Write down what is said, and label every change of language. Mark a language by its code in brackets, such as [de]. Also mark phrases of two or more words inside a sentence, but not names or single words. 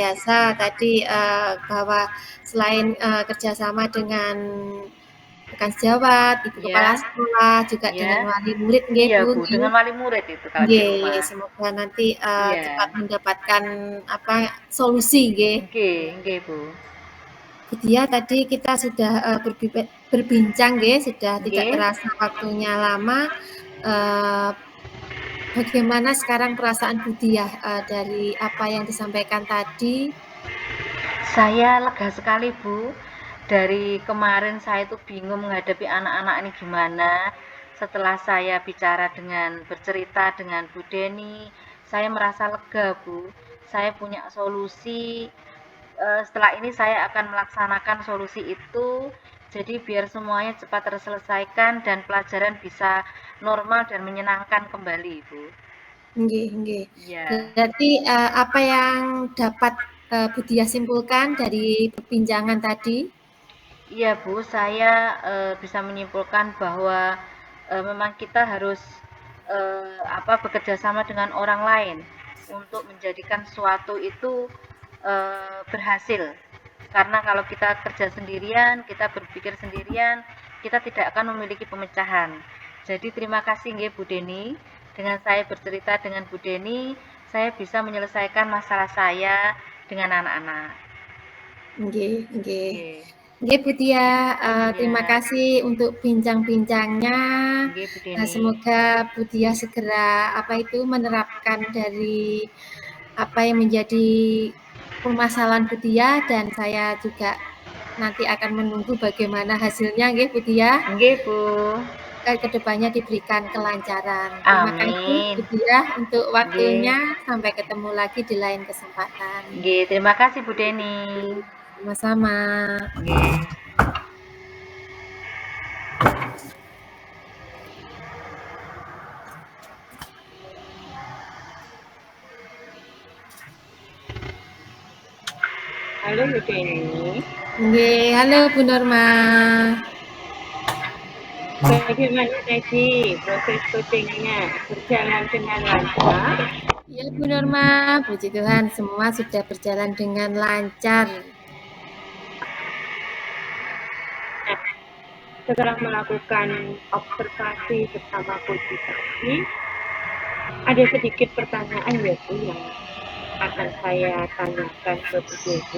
[id] biasa tadi bahwa selain kerjasama dengan rekan sejawat, Ibu Kepala Ya. Sekolah, juga dengan Ya. wali murid, nggih Iya, Bu, Bu, nggih. dengan wali murid itu kalau di Nggih, rumah. semoga nanti Iya. cepat mendapatkan solusi, nggih. [jv] Nggih, nggih, Bu. [id] Bu Diah, tadi kita sudah berbincang, nggih, sudah tidak Nggih. terasa waktunya lama. Bagaimana sekarang perasaan Bu Diah dari apa yang disampaikan tadi? Saya lega sekali, Bu. Dari kemarin saya itu bingung menghadapi anak-anak ini gimana. Setelah saya bicara bercerita dengan Bu Deni, saya merasa lega, Bu. Saya punya solusi. Setelah ini saya akan melaksanakan solusi itu. Jadi biar semuanya cepat terselesaikan dan pelajaran bisa normal dan menyenangkan kembali, Bu. [jv] Nggih, nggih. [id] Ya. Berarti apa yang dapat Bu Diah simpulkan dari perbincangan tadi? Iya, Bu, saya bisa menyimpulkan bahwa memang kita harus bekerja sama dengan orang lain untuk menjadikan sesuatu itu berhasil. Karena kalau kita kerja sendirian, kita berpikir sendirian, kita tidak akan memiliki pemecahan. Jadi terima kasih nggih Bu Deni. Dengan saya bercerita dengan Bu Deni, saya bisa menyelesaikan masalah saya dengan anak-anak. [jv] Nggih, nggih. [id] Nggih. Nggih, Bu Diah, terima Ya. kasih untuk bincang-bincangnya. Nggih, Bu Deni. Semoga Bu Diah segera menerapkan dari apa yang menjadi permasalahan Bu Diah, dan saya juga nanti akan menunggu bagaimana hasilnya, nggih Bu Diah. Nggih, Bu. kedepannya diberikan kelancaran. Terima kasih Amin. Bu Diah untuk Nggih. waktunya. Sampai ketemu lagi di lain kesempatan. Nggih, terima kasih Bu Deni. Sama-sama. Nggih. Halo Bu Deni. Nggih, halo Bu Norma. Bagaimana tadi proses coachingnya? Berjalan dengan lancar? Ya Bu Norma, puji Tuhan semua sudah berjalan dengan lancar. Setelah melakukan observasi bersama coach tadi, ada sedikit pertanyaan ya Bu yang akan saya tanyakan ke Bu Deni.